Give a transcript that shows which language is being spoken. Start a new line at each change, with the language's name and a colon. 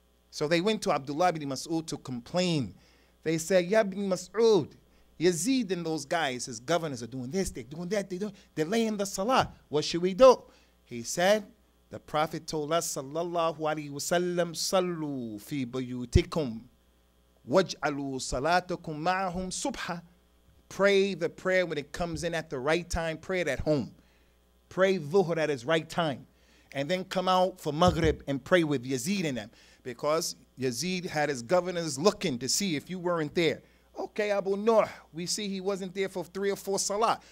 English: So they went to Abdullah ibn Mas'ud to complain. They said, Ya ibn Mas'ud, Yazid and those guys, his governors, are doing this, they're doing that, they're delaying the Salah. What should we do? He said, the Prophet told us, sallallahu alaihi wasallam,
Arabic: sallu fi buyutikum وَاجْعَلُوا صَلَاتَكُمْ مَعَهُمْ subha.
English: Pray the prayer when it comes in at the right time. Pray it at home. Pray dhuhr at its right time. And then come out for Maghrib and pray with Yazid and them. Because Yazid had his governors looking to see if you weren't there. Okay, Abu Nuh, we see he wasn't there for 3 or 4 salah.